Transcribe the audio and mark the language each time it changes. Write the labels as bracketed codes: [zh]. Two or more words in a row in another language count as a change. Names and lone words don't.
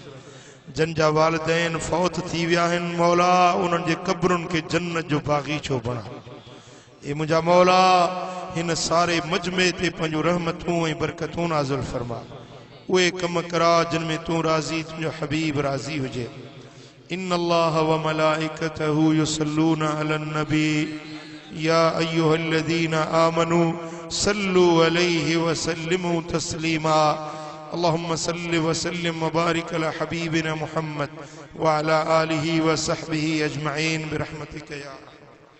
[sd] जन जा वालिदैन फ़ौत थी विया आहिनि मौला, उन्हनि जे क़ब्रुनि खे जन्नत जो बाग़ीचो बणा। ए मुंहिंजा मौला हिन सारे मजमे ते पंहिंजूं रहमतूं ऐं बरकतूं नाज़िल फरमा। उहे कम करा जिन में तूं राज़ी, तुंहिंजो हबीब राज़ी हुजे। [ar] إن الله وملائكته يصلون على النبي يا أيها الذين آمنوا صلوا عليه وسلموا تسليما. اللهم صل وسلم وبارك على حبيبنا محمد وعلى آله وصحبه أجمعين برحمتك يا